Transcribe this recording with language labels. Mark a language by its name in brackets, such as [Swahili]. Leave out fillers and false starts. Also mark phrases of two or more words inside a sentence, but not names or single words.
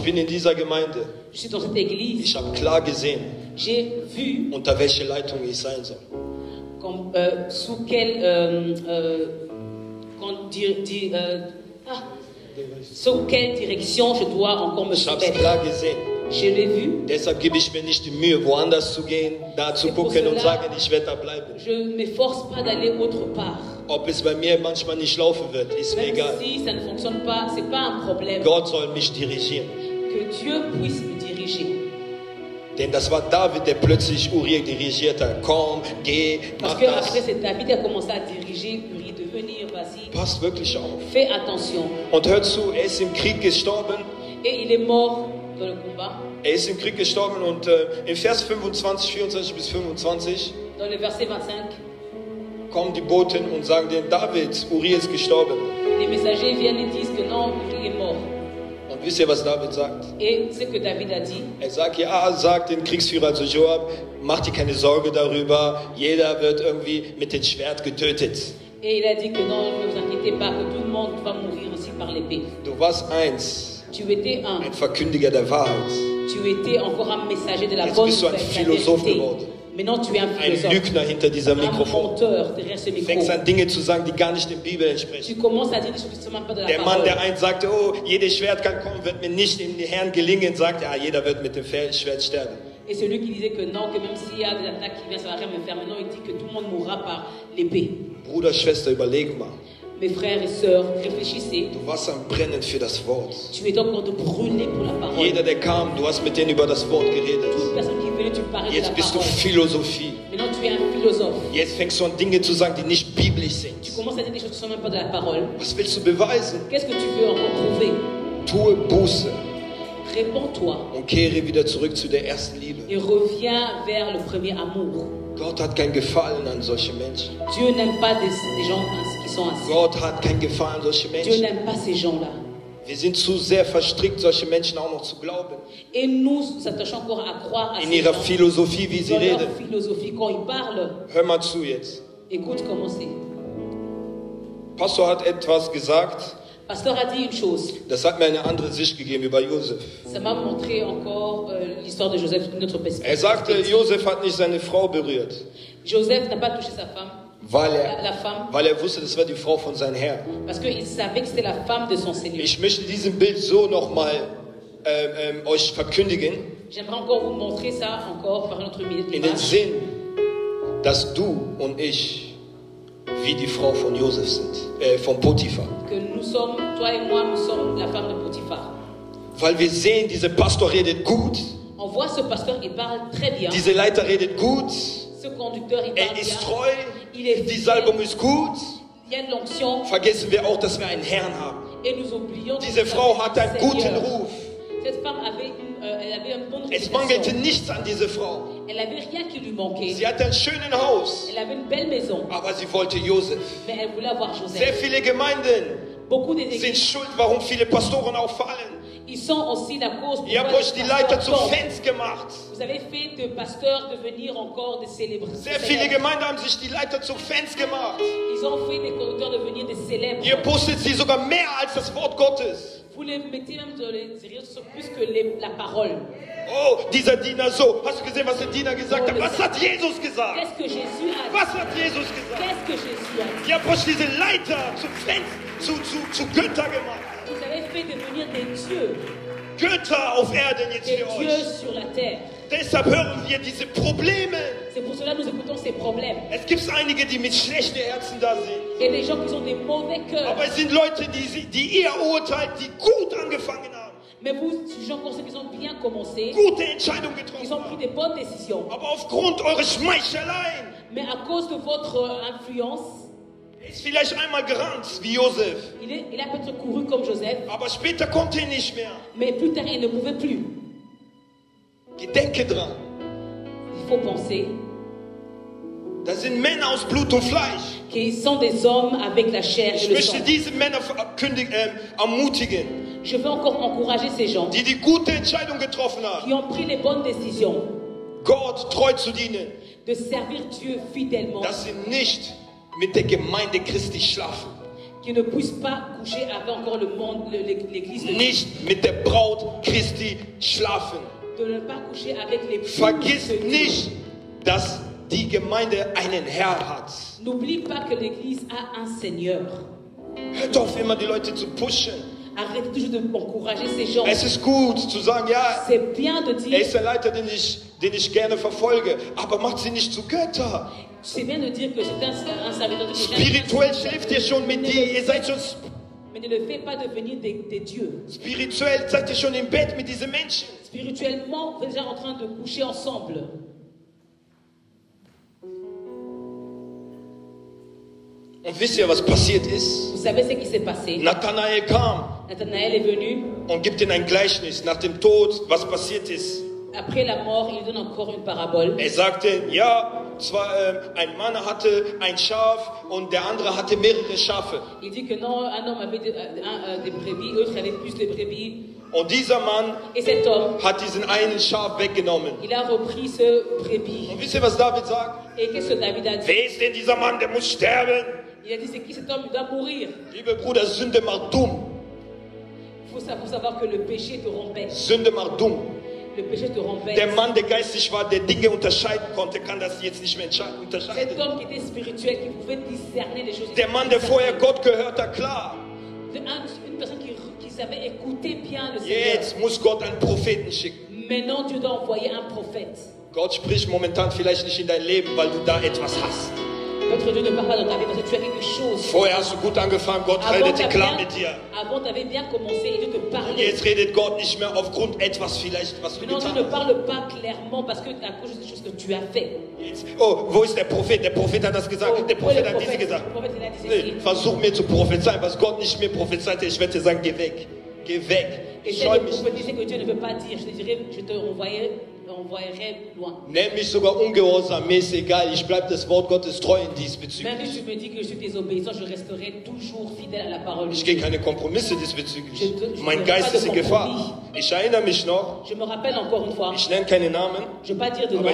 [German] bin in dieser Gemeinde. [French] Je suis dans cette église. [German] Ich habe klar gesehen, [French] J'ai vu [German] unter welche Leitung ich sein soll. [French] comme, sous quelle sous quelle direction je dois encore me [German] Ich habe es [French] soumettre. [German] klar gesehen. [French] Je l'ai vu. [German] Deshalb gebe ich mir nicht die Mühe, woanders zu gehen, da zu gucken und sagen, ich werde da bleiben. [French] Je ne m'efforce pas d'aller autre part. [German] Ob es bei mir manchmal nicht laufen wird, ist mir [French] Même [German] egal. [French] si ça ne fonctionne pas, c'est pas un problème. [German] Gott soll mich dirigieren. [French] Que Dieu puisse me diriger. [German] Denn das war David, der plötzlich Uriah dirigiert hat. Komm, geh, [French] Parce [German] mach [French] que après [German] das. [French] c'est David qui a commencé à diriger Uri de venir, vas-y, [German] Passt wirklich auf. [French] fais attention. [German] Und hört zu, er ist im Krieg gestorben. [French] Et il est mort dans le combat. [German] Er ist im Krieg gestorben und in Vers 25, 24 bis 25 [French] Dans le verset 25, [German] kommen die Boten und sagen denen, David, Uriah ist gestorben. [French] les messagers viennent et disent que non, Uri est mort. [German] Und wisst ihr, was David sagt? [French] Et ce que David a dit, [German] Er sagt, ja, sagt den Kriegsführer, also Joab, mach dir keine Sorge darüber, jeder wird irgendwie mit dem Schwert getötet. [French] et il a dit que non, ne vous inquiétez pas, que tout le monde va mourir aussi par l'épée. [German] Du warst eins, [French] Tu étais [German] ein Verkündiger der Wahrheit. [French] tu étais encore un messager de la [German] Jetzt [French] bonne [German] bist du ein [French] la [German] Philosoph [French] vérité. [German] geworden. [French] Maintenant tu es un [German] Ein [French] philosophe, [German] Lügner hinter diesem [French] un [German] Mikrofon. [French] menteur derrière ce [German] Du fängst [French] micro. [German] an, Dinge zu sagen, die gar nicht der Bibel entsprechen. [French] Tu commences à dire des choses qui ne sont même pas de la [German] Der Mann, [French] parole. [German] der einst sagte, oh, jedes Schwert kann kommen, wird mir nicht in die Herren gelingen, sagt, ja, jeder wird mit dem Schwert sterben. [French] Et celui qui disait que non, que même s'il y a des attaques qui viennent, ça va rien me faire. Maintenant, il dit que tout le monde mourra par l'épée. [German] Bruder, Schwester, überleg mal. [French] Mes frères et sœurs, réfléchissez. [German] Du warst am Brennen für das Wort. [French] Tu es donc en train de brûler pour la parole. [German] Jeder, der kam, du hast mit denen über das Wort geredet. [French] Toute personne qui venait, tu parlais de la [German] Jetzt bist du [French] parole. [German] Philosophie. [French] Maintenant, tu es un philosophe. [German] Jetzt fängst du an, Dinge zu sagen, die nicht biblisch sind. [French] Tu commences à dire des choses qui ne sont même pas de la parole. [German] Was willst du beweisen? [French] Qu'est-ce que tu veux encore prouver? [German] Tue Buße [French] Réponds-toi [German] und kehre wieder zurück zu der ersten Liebe. [French] et reviens vers le premier amour. [German] Gott hat kein Gefallen an solche Menschen. [French] Dieu n'aime pas des gens qui sont ainsi. [German] Gott hat kein Gefallen an solche [French] Dieu [German] Menschen. [French] n'aime pas ces gens-là. [German] Wir sind zu sehr verstrickt, solche Menschen auch noch zu glauben. [French] Et nous s'attachons encore à croire à [German] In [French] ces [German] ihrer [French] gens. [German] Philosophie, wie sie [French] Dans leur [German] reden. [French] philosophie, quand ils parlent, [German] Hör mal zu jetzt. [French] écoute comment c'est. [German] Pastor hat etwas gesagt, [French] Pasteur a dit une chose. [German] das hat mir eine andere Sicht gegeben über Josef. [French] Ça m'a montré encore l'histoire de Joseph d'une autre [German] Er sagte, [French] perspective. [German] Josef hat nicht seine Frau berührt, [French] Joseph n'a pas touché sa femme, la femme, [German] weil er wusste, das war die Frau von seinem Herrn. [French] parce qu'il savait que c'était la femme de son Seigneur. [German] Ich möchte diesem Bild so nochmal euch verkündigen, [French] J'aimerais encore vous montrer ça encore par notre [German] in den [French] image. [German] Sinn, dass du und ich wie die Frau von Josef sind, von Potiphar. [French] Que nous sommes, toi et moi, nous sommes la femme de Potiphar. [German] Weil wir sehen, dieser Pastor redet gut, [French] On voit ce pasteur, il parle très bien. [German] dieser Leiter redet gut, [French] Ce conducteur, il parle [German] ist [French] bien. [German] treu, [French] Il est [German] die [French] fidèle. [German] Salbung ist gut. [French] Il y a de l'onction. [German] Vergessen wir auch, dass wir einen Herrn haben. [French] Et nous oublions. [German] Diese Frau hat einen guten [French] Seigneur. [German] Ruf. [French] Cette femme avait elle avait une bonne [German] Es mangelte [French] réputation. [German] nichts an diese Frau. [French] Elle avait rien qui lui manquait. [German] Sie hatte ein schönes Haus, [French] Elle avait une belle maison. [German] aber sie wollte Josef. [French] Mais elle voulait avoir [German] Sehr [French] Joseph. [German] viele Gemeinden [French] Beaucoup des [German] sind [French] églises. [German] schuld, warum viele Pastoren auch fallen. [French] Ils sont aussi la cause pour [German] Ihr habt euch die Leiter zu Fans gemacht. [French] Vous avez fait de pasteurs devenir encore des célèbres. [German] Sehr viele Gemeinden haben sich die Leiter zu Fans gemacht. [French] Ils ont fait des conducteurs devenir des célèbres. [German] Ihr postet sie sogar mehr als das Wort Gottes. [French] Vous les mettez même dans les réseaux sociaux plus que la parole. [German] Oh, dieser Diener so. Hast du gesehen, was der Diener gesagt hat? Was hat Jesus gesagt? [French] Qu'est-ce que Jésus a dit? [German] Was hat Jesus gesagt? [French] Qu'est-ce que Jésus a dit? [German] Ihr habt euch diese Leiter zu Fans, zu Götter gemacht. [French] Vous avez fait devenir des dieux. [German] Götter auf Erden jetzt [French] Des [German] für [French] dieux [German] euch. [French] sur la terre. [German] Deshalb hören wir diese Probleme. [French] C'est pour cela que nous écoutons ces problèmes. [German] Es gibt einige, die mit schlechten Herzen da sind. [French] Il y a des gens qui ont des mauvais cœurs. [German] Aber es sind Leute, die ihr urteilt, die gut angefangen haben. [French] Mais vous jugez encore ceux qui ont bien commencé. [German] Gute Entscheidungen [French] Ils [German] getroffen [French] ont pris [German] haben. [French] des bonnes décisions. [German] Aber aufgrund eurer Schmeicheleien [French] Mais à cause de votre influence, [German] ist vielleicht einmal gerannt wie Josef. [French] il a peut-être couru comme Joseph. [German] Aber später konnte er nicht mehr. [French] Mais plus tard, il ne pouvait plus. [German] Gedenke dran. [French] Il faut penser [German] Das sind Männer aus Blut und Fleisch. [French] qu'ils sont des hommes avec la chair [German] Ich [French] et le sang. [German] möchte diese Männer ermutigen, [French] Je veux encore encourager ces gens [German] die gute Entscheidung getroffen haben, [French] qui ont pris les bonnes décisions [German] Gott treu zu dienen, [French] de servir Dieu fidèlement, [German] dass sie nicht mit der Gemeinde Christi schlafen, [French] qui ne puissent pas coucher avec encore le monde, l'église de Dieu, [German] nicht mit der Braut Christi schlafen. [French] de ne pas coucher avec les [German] Vergiss nicht, dass die Gemeinde einen Herr hat. [French] N'oublie pas que l'église a un Seigneur. [German] Hört auf, immer die Leute zu pushen. [French] Arrête toujours d'encourager ces gens. [German] Es ist gut zu sagen, ja, [French] C'est bien de [German] er [French] dire, [German] ist der Leiter, den ich gerne verfolge, aber macht sie nicht zu Götter. [French] c'est bien de dire que c'est un serviteur de Dieu. [German] Spirituell schläft ihr schon mit die, ihr seid schon [French] Mais ne le fais pas devenir des dieux. [German] spirituell, seid ihr schon im Bett mit diesen Menschen. [French] Spirituellement, vous êtes déjà en train de coucher ensemble. [German] Und wisst ihr, was passiert ist? [French] Vous savez ce qui s'est passé? [German] Nathanael kam [French] Nathanaël est venu. [German] und gibt ihnen ein Gleichnis nach dem Tod, was passiert ist. [French] Après la mort, il donne encore une parabole. [German] Er sagte, ja, zwar ein Mann hatte ein Schaf und der andere hatte mehrere Schafe. [French] Il dit que non, un homme avait des brebis, l'autre avait plus de brebis. [German] Und dieser Mann [French] Et cet homme, [German] hat diesen einen Schaf weggenommen. [French] il a repris ce brebis. [German] Und wisst ihr, was David sagt? [French] Et qu'est-ce que David a dit? [German] Wer ist denn dieser Mann, der muss sterben? [French] Il a dit, c'est qui cet homme? Il doit mourir. [German] Liebe Bruder, Sünde macht dumm. [French] Il faut savoir que le péché te rend bête. [German] Sünde macht dumm. [French] Le péché te rend bête. [German] Der Mann, der geistig war, der Dinge unterscheiden konnte, kann das jetzt nicht mehr [French] Cet [German] unterscheiden. [French] homme qui était spirituel, qui pouvait discerner les choses. [German] Der Mann, der vorher Gott gehört hat, klar. [French] Une personne qui savait écouter bien le Seigneur. [German] Jetzt muss Gott einen Propheten schicken. [French] Maintenant, Dieu doit envoyer un prophète. [German] Gott spricht momentan vielleicht nicht in dein Leben, weil du da etwas hast. [French] Notre Dieu ne parle pas dans ta vie parce que tu as quelque chose. [German] Vorher hast du gut angefangen, Gott [French] Avant, [German] redete klar mit dir. [French] tu avais bien commencé et Dieu te parlait. [German] Jetzt redet Gott nicht mehr aufgrund etwas vielleicht, was du [French] Maintenant, Dieu [German] getan [French] ne [German] hast. [French] parle pas clairement parce que à cause des choses que tu as fait. [German] Jetzt, oh, wo ist der Prophet? Der Prophet hat das gesagt. Der Prophet hat diese gesagt. [French] Le prophète, il a dit [German] Nee, [French] ceci. [German] versuch mir zu prophezeien, was Gott nicht mir prophezeite. Ich werde dir sagen, geh weg. Geh weg. Ich [French] Essaie [German] scheue [French] de [German] mich. [French] prophétiser que Dieu ne veut pas dire. Je te dirai, je te envoyerai loin. [German] Nenn mich sogar ungehorsam, mir ist egal. Ich bleibe das Wort Gottes treu in [French] Même [German] diesbezüglich. [French] si tu me dis que je suis désobéissant, je resterai toujours fidèle à la parole de [German] Ich [French] Dieu. [German] gehe keine Kompromisse diesbezüglich. [French] Je [German] Mein [French] ne [German] Geist [French] fais pas [German] ist [French] de [German] in Gefahr. [French] compromis. [German] Ich erinnere mich noch, [French] Je me rappelle encore une fois, [German] ich nenne keine Namen, [French] je ne vais pas dire de nom.